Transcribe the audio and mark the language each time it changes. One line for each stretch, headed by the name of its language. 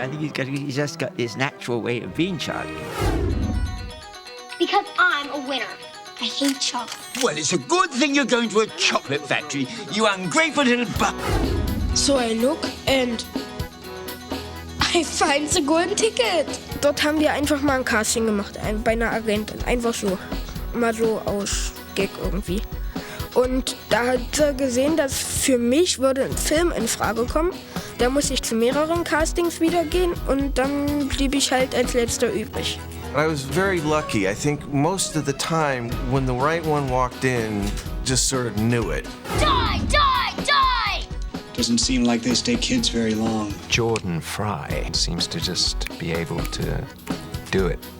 English: I think he's just got this natural way of being Charlie. Because I'm a winner. I hate chocolate. Well, it's a good thing you're going to a chocolate factory, you ungrateful little buck. So I look and I find the golden ticket.
German: Dort haben wir einfach mal ein Casting gemacht, bei einer Agentin. Einfach so. Mal so aus Gag irgendwie. Und da hat er gesehen, dass für mich würde ein Film in Frage kommen. Da musste ich zu mehreren Castings wieder gehen und dann blieb ich halt als letzter übrig.
English: I was very lucky. I think most of the time when the right one walked in, just sort of knew it. Die, die, die! Doesn't seem like they stay kids very long. Jordan Fry seems to just be able to do it.